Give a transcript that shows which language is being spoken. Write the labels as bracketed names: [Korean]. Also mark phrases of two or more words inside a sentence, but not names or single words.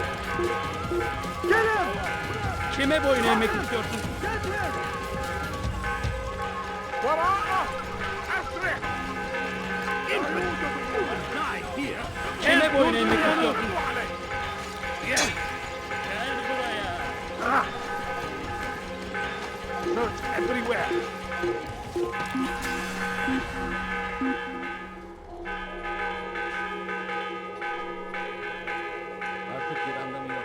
[Arabic] كلم! [Turkish] Kime boyun eğmek istiyorsun? [Arabic] وراءه! أسرع! [Turkish] Kime boyun eğmek istiyorsun? [Arabic] اقبضوا عليه! [Turkish] Gel buraya. [English] Search everywhere! [Turkish] Artık bir anlamı yok.